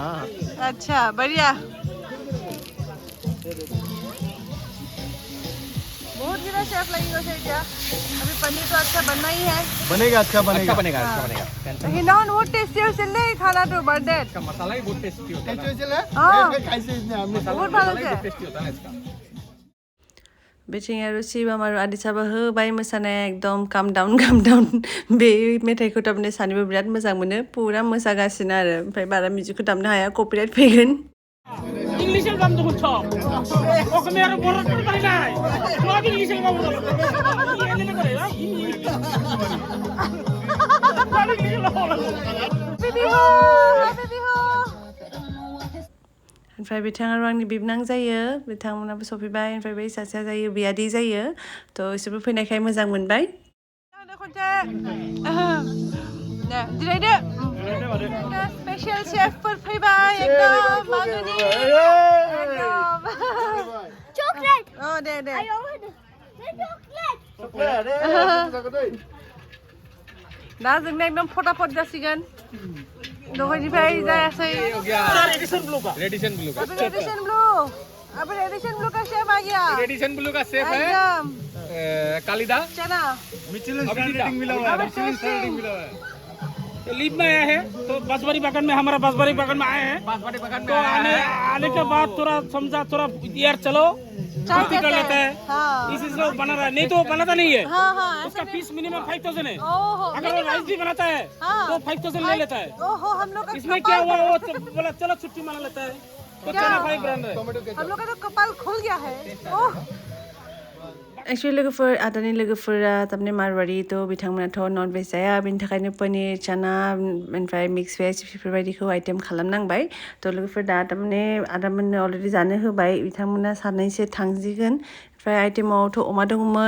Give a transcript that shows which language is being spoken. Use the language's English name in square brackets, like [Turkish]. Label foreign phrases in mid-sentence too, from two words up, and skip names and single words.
[Hindi] अच्छा बढ़िया बहुत गिरा शेफ लगेगा सही क्या अभी पनीर तो अच्छा बनना ही है बनेगा अच्छा बनेगा लेकिन नॉन बहुत टेस्टी है चल रही खाना तो बर्थडे इसका मसाला ही बहुत टेस्टी होता है बहुत भालो टेस्टी होता है इसका [Bodo] बिथिं आरो शिवम आरो आदिसाबो होबाय मोसानाया एकदम [English] calm down [Bodo] बे मेथाइखौ थारमाने सानैबो बिराद मोजां मोनो पुरा मोसागासिनो आरो ओमफ्राय बारा मिउजिकखौ दामनो हाया कपिराइट फैगोन [Bangla] ইংলিশের গান দেখুন সব ওখানে আর বড় করে পারি নাই সব ইংলিশের গান বলো [Bodo] ओमफ्राय बिथाङा आंनि बिबनां जायो बिथांमोनाबो सफैबाय ओमफ्राय बै सासेया जायो बियादै जायो थ' बिसोरबो फैनायखाय मोजां मोनबाय जिरायदो स्पेशल शेफफोर फैबाय एकदम मागोनि एकदम [Hindi] चॉकलेट [Bodo] दे दा जोंना एकदम फटाफट जासिगोन दहायनिफ्राय जायासै [Hindi] रेडिशन ब्लू का अब रेडिशन ब्लू का शेफ आ गया रेडिशन ब्लू का शेफ है कालिदा चना रेटिंग मिला हुआ है लीव में आया है तो बांसवाड़ी बागान में हमारा बांसवाड़ी बागान में आए हैं बांसवाड़ी बागान में तो आने के बाद थोड़ा समझा थोड़ा यार चलो छुट्टी कर लेता है इसी से बना रहा है नहीं तो बनाता नहीं है उसका फीस मिनिमम 5,000 है अगर वो राइस भी बनाता है तो 5,000 ले लेता है हम लोग इसमें क्या हुआ वो बोला चलो छुट्टी मना लेता है तो चना भाई ब्रांड है हम लोग का तो कपाल खुल गया है एक्चुअली [Bodo] लोगोफोर आदानि लोगोफोरा तारमाने मारवाड़ी थ' बिथांमोनाथ' [English] non veg [Bodo] जाया बिनि थाखायनो पनिर चाना ओमफ्राय मिक्स भेज बेफोरबायदिखौ आइटेम खालामनांबाय थ' लोगोफोर दा तारमाने आदामोननो अलरेडि जानो होबाय बिथांमोना सानैसो थांसिगोन ओमफ्राय आइटेमावथ' अमा दङमोन